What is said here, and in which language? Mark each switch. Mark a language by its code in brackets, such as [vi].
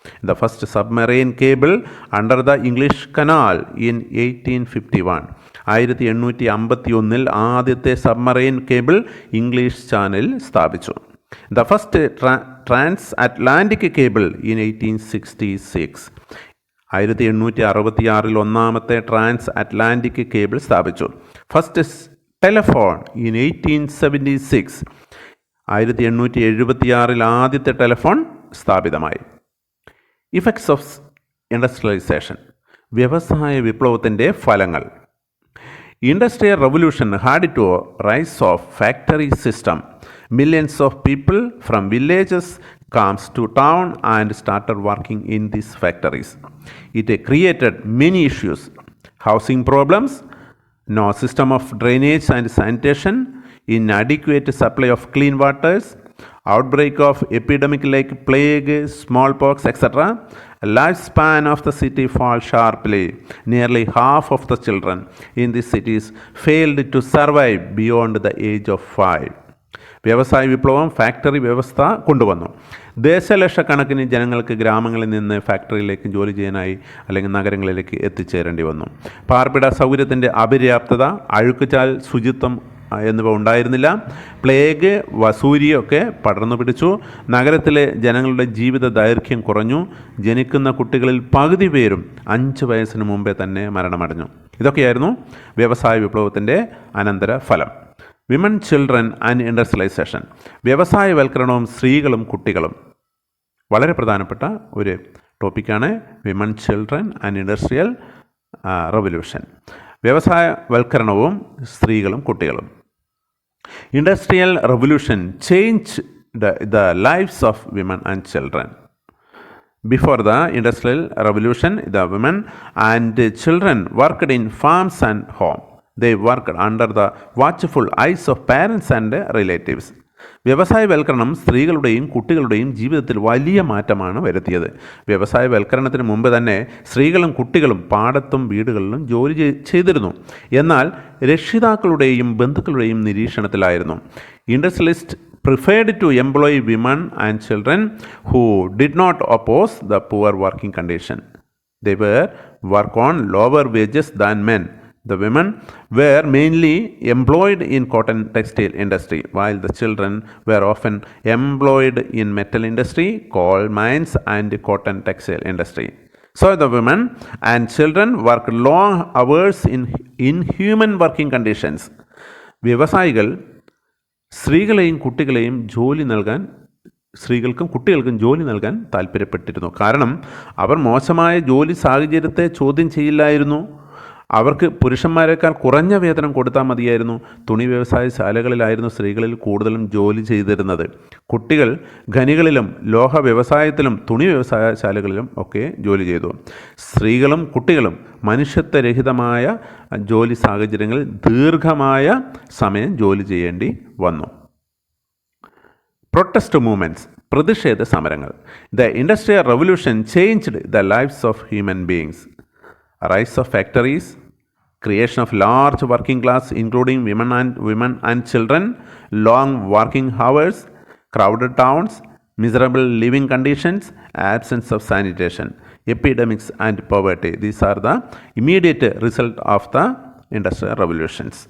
[en] The first submarine cable under the English Canal in 1851. [ml] 1851 ആദ്യത്തെ submarine cable English channel സ്ഥാപിച്ചു. [en] The first trans-Atlantic cable in 1866. [ml] 1866 ഒന്നാമത്തെ trans Atlantic cable സ്ഥാപിച്ചു. [en] First telephone in 1876. [ml] 1876 ആദ്യത്തെ telephone സ്ഥാപിതമായി. [en] Effects of industrialisation. [ml] വ്യവസായ വിപ്ലവത്തിൻ്റെ ഫലങ്ങൾ. [en] Industrial revolution had to rise of factory system. Millions of people from villages comes to town and started working in these factories. It created many issues: housing problems, no system of drainage and sanitation, inadequate supply of clean waters, outbreak of epidemic like plague, smallpox, etc. Lifespan of the city fall sharply. Nearly half of the children in these cities failed to survive beyond the age of 5. [ml] വ്യവസായ വിപ്ലവം factory വ്യവസ്ഥ കൊണ്ടുവന്നു. ദശലക്ഷക്കണക്കിന് ജനങ്ങൾക്ക് ഗ്രാമങ്ങളിൽ നിന്ന് ഫാക്ടറിയിലേക്ക് ജോലി ചെയ്യാനായി അല്ലെങ്കിൽ നഗരങ്ങളിലേക്ക് എത്തിച്ചേരേണ്ടി വന്നു. പാർപ്പിട സൗകര്യത്തിൻ്റെ അപര്യാപ്തത, അഴുക്കുചാൽ, ശുചിത്വം എന്നിവ ഉണ്ടായിരുന്നില്ല. പ്ലേഗ്, വസൂരിയൊക്കെ പടർന്നു പിടിച്ചു. നഗരത്തിലെ ജനങ്ങളുടെ ജീവിത ദൈർഘ്യം കുറഞ്ഞു. ജനിക്കുന്ന കുട്ടികളിൽ പകുതി പേരും 5 വയസ്സിന് മുമ്പേ തന്നെ മരണമടഞ്ഞു. ഇതൊക്കെയായിരുന്നു വ്യവസായ വിപ്ലവത്തിൻ്റെ അനന്തര ഫലം. [en] Women, children and industrialisation. [ml] വ്യവസായവൽക്കരണവും സ്ത്രീകളും കുട്ടികളും വളരെ പ്രധാനപ്പെട്ട ഒരു ടോപ്പിക്കാണ്. [en] Women, children and industrial revolution. [ml] വ്യവസായവൽക്കരണവും സ്ത്രീകളും കുട്ടികളും. [en] Industrial revolution change the lives of women and children. Before the Industrial Revolution, the women and children worked in farms and home. They worked under the watchful eyes of parents and relatives. [ml] വ്യവസായവൽക്കരണം സ്ത്രീകളുടെയും കുട്ടികളുടെയും ജീവിതത്തിൽ വലിയ മാറ്റമാണ് വരുത്തിയത്. വ്യവസായവൽക്കരണത്തിന് മുമ്പ് തന്നെ സ്ത്രീകളും കുട്ടികളും പാടത്തും വീടുകളിലും ജോലി ചെയ്തിരുന്നു. എന്നാൽ രക്ഷിതാക്കളുടെയും ബന്ധുക്കളുടെയും നിരീക്ഷണത്തിലായിരുന്നു. [en] Industrialist preferred to employ women and children who did not oppose the poor working condition. They were work on lower wages than men. The women were mainly employed in cotton textile industry, while the children were often employed in metal industry, coal mines and cotton textile industry. So the women and children worked long hours in inhuman working conditions. [ml] വ്യവസായികൾ സ്ത്രീകളെയും കുട്ടികളെയും സ്ത്രീകൾക്കും കുട്ടികൾക്കും ജോലി നൽകാൻ താല്പര്യപ്പെട്ടിരുന്നു. കാരണം അവർ മോശമായ ജോലി സാഹചര്യത്തെ ചോദ്യം ചെയ്യില്ലായിരുന്നു. അവർക്ക് പുരുഷന്മാരെക്കാൾ കുറഞ്ഞ വേതനം കൊടുത്താൽ മതിയായിരുന്നു. തുണി വ്യവസായശാലകളിലായിരുന്നു സ്ത്രീകളിൽ കൂടുതലും ജോലി ചെയ്തിരുന്നത്. കുട്ടികൾ ഖനികളിലും ലോഹ വ്യവസായത്തിലും തുണി വ്യവസായശാലകളിലും ഒക്കെ ജോലി ചെയ്തു. സ്ത്രീകളും കുട്ടികളും മനുഷ്യത്വരഹിതമായ ജോലി സാഹചര്യങ്ങളിൽ ദീർഘമായ സമയം ജോലി ചെയ്യേണ്ടി വന്നു. [en] protest movements, [ml] പ്രതിഷേധ സമരങ്ങൾ. [en] The industrial revolution changed the lifes of human beings. Rise of factories, creation of large working class including women and children, long working hours, crowded towns, miserable living conditions, absence of sanitation, epidemics and poverty. These are the immediate result of the industrial revolution.